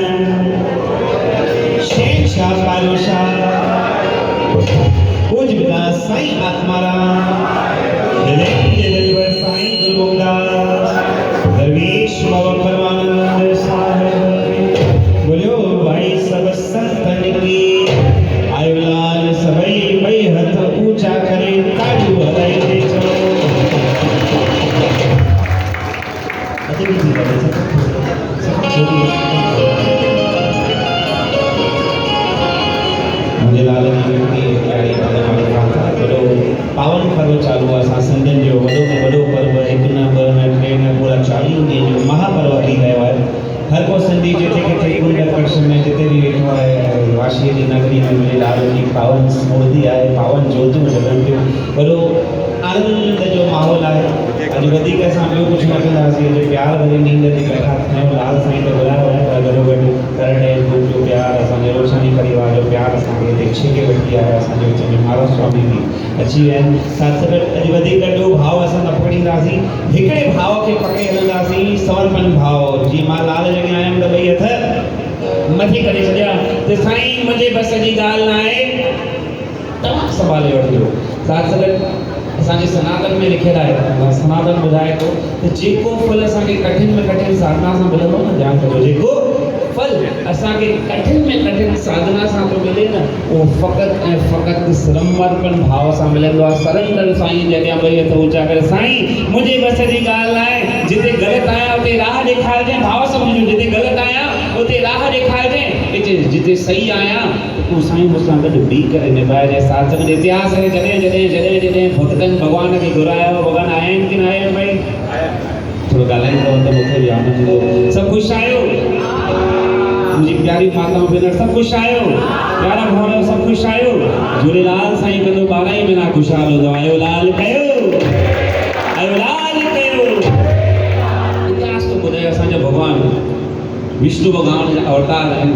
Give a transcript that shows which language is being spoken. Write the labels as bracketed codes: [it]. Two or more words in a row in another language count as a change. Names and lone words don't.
[sd] शेषशाह पालुशाह पूज्य विकास साईं आत्माराम नरेंद्र दिलवर साईं गुरु गोदास दरवेश बाबा परमानंद साहब बोलो भाई सब संतन की आयुलाल सबई मई हथ ऊंचा करे ताजू हलाई दे चलो अति भी ठीक है [hi] मुझे लाल की प्यारी बाबा वाली बात बोलो [sd] पावन पर्व चालू असा सिंधन जो वडो में वडो पर्व एक न ब न टे न पूरा 40 ॾींहं जो महापर्व थी रहियो आहे। हर को सिंधी जिते किथे कुंड कच्छ में जिते भी वेठो आहे वाशीअ जी नगरी में मुंहिंजे लाल जी पावन मूर्ति आहे पावन ज्योतियूं जॻनि थियूं वॾो आनंद जो माहौल आहे। अॼु वधीक असां ॿियो कुझु न कंदासीं अॼु प्यार भरी नींद ते वेठा थियूं लाल साईं त ॿुधायो आहे पर गॾोगॾु करण ग्रुप जो प्यार असांजे रोशनी परिवार जो प्यार असांखे हिते छिके वठी आहे असांजे विच में महाराज स्वामी बि अची विया आहिनि। साथ साथ अॼु वधीक ॿियो भाव असां न पकड़ींदासीं हिकिड़े भाव खे पकड़े हलंदासीं समर्पण भाव। जीअं मां लाल जॻह आयुमि त ॿई हथ मथे करे छॾिया त साईं मुंहिंजे बस जी ॻाल्हि न आहे तव्हां संभाले वठिजो। साथ साथ असांजे सनातन में लिखियलु आहे सनातन ॿुधाए थो त जेको फल असांखे कठिन में कठिन साधना सां मिलंदो न ध्यानु कजो जेको फल असांखे कठिन में कठिन साधना सां थो मिले न उहो फ़क़ति ऐं फ़क़ति समर्पण भाव सां मिलंदो आहे। सरेंडर साईं जे अॻियां ॿई हथ ऊंचा करे साईं मुंहिंजे बस जी ॻाल्हि आहे जिते ग़लति आहियां उते राह ॾेखारिजांइ भाव सम्झो जिते ग़लति आहियां उते राह ॾेखारिजांइ जिते सही आहियां तूं साईं मूंसां गॾु बीह करे निभाइजांइ। साधक जो इतिहास आहे जॾहिं जॾहिं जॾहिं जॾहिं भक्तनि भॻवान खे घुरायो भॻवान आया आहिनि की न आया आहिनि भई थोरो ॻाल्हाईंदो त मूंखे बि आनंद ईंदो। सभु ख़ुशि आहियो मुंहिंजी प्यारी माताऊं भेनर सभु ख़ुशि आहियो प्यारा भाउर सभु ख़ुशि आहियो झूलेलाल साईं कंदो 12 ई महीना ख़ुशहाल हूंदो आयो लाल कयो इतिहास तो ॿुधायो असांजा भॻवान विष्णु भॻवान जा अवतार आहिनि।